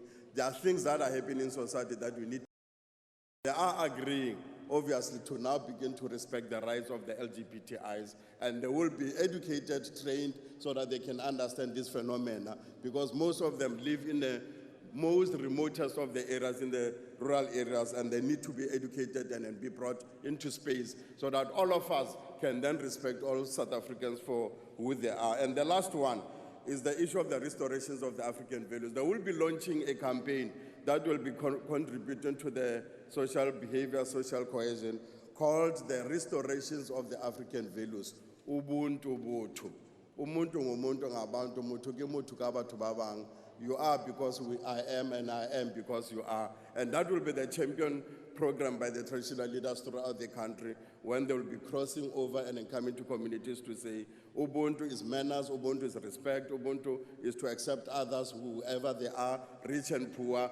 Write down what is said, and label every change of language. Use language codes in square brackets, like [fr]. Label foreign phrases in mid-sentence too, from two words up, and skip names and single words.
[en] There are things that are happening in society that we need. They are agreeing, obviously, to now begin to respect the rights of the LGBTIs, and they will be educated, trained, so that they can understand this phenomena, because most of them live in the most remotest of the areas, in the rural areas, and they need to be educated and then be brought into space so that all of us can then respect all South Africans for who they are. And the last one is the issue of the restorations of the African values. They will be launching a campaign that will be contributing to the social behavior, social cohesion, called the Restorations of the African Values. [zu] Ubuntu botho. Umuntu ngumuntu ngabantu, [st] muthu ke muthu ka batho ba bang. [en] You are because I am, and I am because you are. And that will be the champion program by the traditional leaders throughout the country, when they will be crossing over and then coming to communities to say, Ubuntu is manners, Ubuntu is respect, Ubuntu is to accept others, whoever they are, rich and poor.